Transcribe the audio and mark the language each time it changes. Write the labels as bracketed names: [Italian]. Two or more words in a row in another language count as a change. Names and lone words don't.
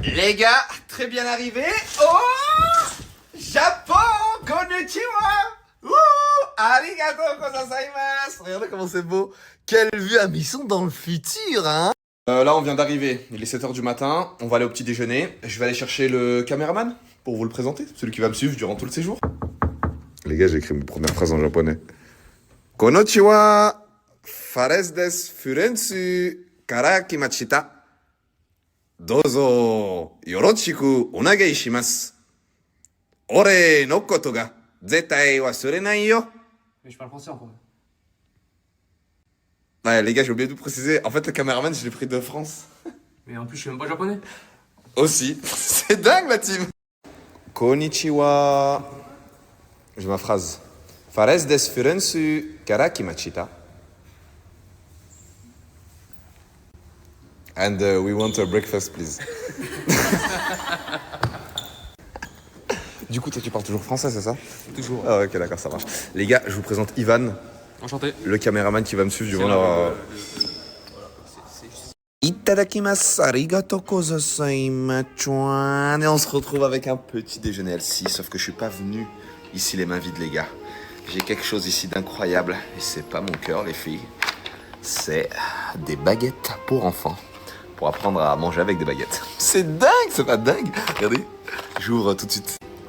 [French] Les gars, très bien arrivé. Oh, Japon, konnichiwa. [Japanese] ありがとうございます. [French] Regardez comment c'est beau. Quelle vue, ah, mais ils sont dans le futur, hein. Là, on vient d'arriver. Il est 7h du matin. On va aller au petit déjeuner. Je vais aller chercher le caméraman pour vous le présenter. Celui qui va me suivre durant tout le séjour. Les gars, j'ai écrit mes premières phrases en japonais. Konnichiwa. [Japanese] Fares です。フレンス. から来まちた. Dozo. よろしくお願いします。俺のことが絶対忘れないよ. [French] Mais je parle français en fait. Ouais, les gars, j'ai oublié de vous préciser. En fait, le caméraman, je l'ai pris de France. Mais en plus, je suis même pas japonais. Aussi. C'est dingue, la team. Konnichiwa. J'ai ma phrase. [Japanese] Fares ですフレンスから来まちた. [English] And we want a breakfast, please. [French] Du coup, toi, tu parles toujours français, c'est ça? Toujours. Ah, ok, d'accord, ça marche. Les gars, je vous présente Ivan, Enchanté. le caméraman qui va me suivre durant leur... [Japanese] いただきます、ありがとうございます. [French] Et on se retrouve avec un petit déjeuner L6, sauf que je suis pas venu ici les mains vides, les gars. J'ai quelque chose ici d'incroyable, et c'est pas mon cœur, les filles. C'est des baguettes pour enfants, pour apprendre à manger avec des baguettes. C'est dingue, c'est pas dingue? Regardez, j'ouvre tout de suite.